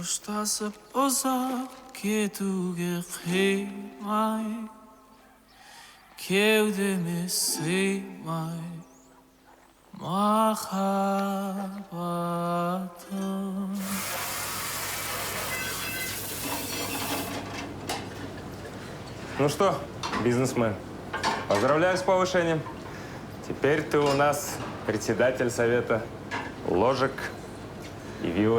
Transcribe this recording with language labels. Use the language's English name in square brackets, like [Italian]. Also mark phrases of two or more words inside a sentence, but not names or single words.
[Russian] Wasser posa que tu que mai que eu de me sei mai махаббатым. Ну что, бизнесмен, поздравляю с повышением. Теперь ты у нас председатель совета ложек и вилок.